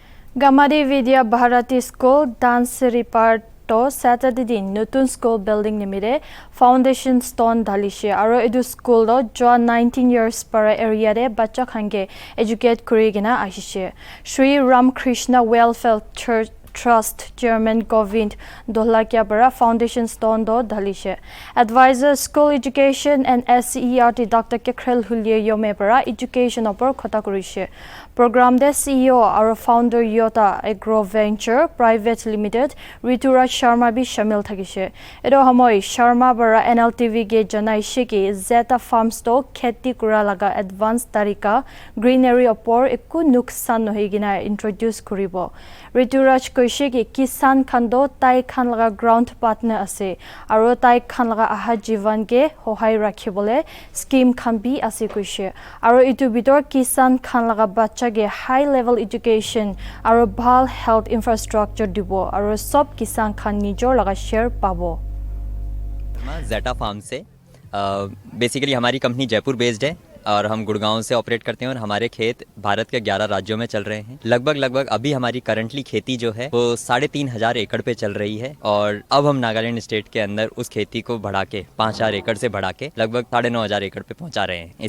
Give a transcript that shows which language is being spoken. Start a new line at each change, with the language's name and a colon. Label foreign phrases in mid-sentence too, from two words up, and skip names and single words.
Naga Pidgin: Gamadi Vidya Bharati School Dance Reperto Saturday din Nutun School Building nimide
English: Foundation Stone
Naga Pidgin: dhalishe aro edu school lo jo 19 years para area de bacha khange educate kurigina ahishe Sri Ramakrishna Welfare Church Trust Chairman Govind Dohlakia bara
English: Foundation Stone
Naga Pidgin: do dhalishe
English: Advisor School Education and SCERT Dr.
Naga Pidgin: Kekrel Hulye Yome bara Education opor khota kurishe Program de CEO aro founder Yota Agro Venture Private Limited Rituraj Sharma bi shamil thakishe edo homoy Sharma bara NLTV ge janaishe ki Zeta Farms to kheti kura laga advance tarika greenery opor ekku nuksan nohigina introduce kuribo Rituraj koishe ki kisan khando tai khan laga
English: ground partner
Naga Pidgin: ase aro tai khan laga aha jivan ge hohai rakhibole scheme khan bi ase koishe aro itu bitor kisan khan laga bacha ge
English: high level education
Naga Pidgin: aro bhal
English: health infrastructure
Naga Pidgin: dibo aro sob kisan khan nijor laga share pabo
Hindi: ज़ेटा फार्म से बेसिकली हमारी कंपनी जयपुर बेस्ड है और हम गुड़गांव से ऑपरेट करते हैं और हमारे खेत भारत के 11 राज्यों में चल रहे हैं। लगभग अभी हमारी करंटली खेती जो है वो 3,500 एकड़ पे चल रही है और अब हम नागालैंड स्टेट के अंदर उस खेती को बढ़ा के 5,000 एकड़ से बढ़ा के लगभग 9,500 एकड़ पे पहुंचा रहे हैं।